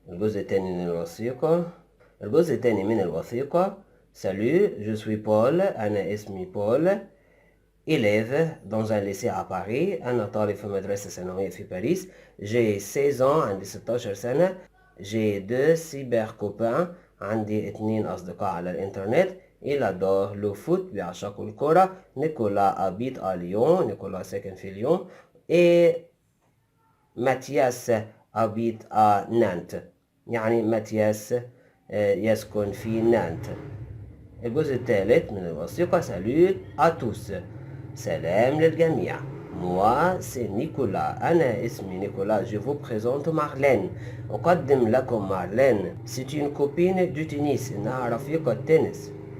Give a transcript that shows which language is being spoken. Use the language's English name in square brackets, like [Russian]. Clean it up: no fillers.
[Arabic] الجزء التاني من الوثيقة، سالو جو سوي بول، أنا اسمي بول. [French] élève dans un lycée à Paris، [Arabic] أنا طالب في مدرسة ثانوية في باريس. [French] j'ai 16 ans، [Arabic] عندي 16 سنة. [French] j'ai 2 cyber copains، [Arabic] عندي 2 أصدقاء على الإنترنت. [French] il adore le foot، [Arabic] بيعشقوا الكرة. نيكولا [French] habite à Lyon، [Arabic] نيكولا ساكن في ليون. et ماتياس [French] habite à Nantes، [Arabic] يعني ماتياس يسكن في نانت. الجزء الثالث من الوثيقة، سالو à tous، سلام للجميع. [French] moi c'est [Arabic] نيكولا، أنا اسمي نيكولا. [French] je vous présente [Arabic] مارلين، أقدم لكم مارلين. [French] c'est une copine du tennis، [Arabic] إنها رفيقة تنس.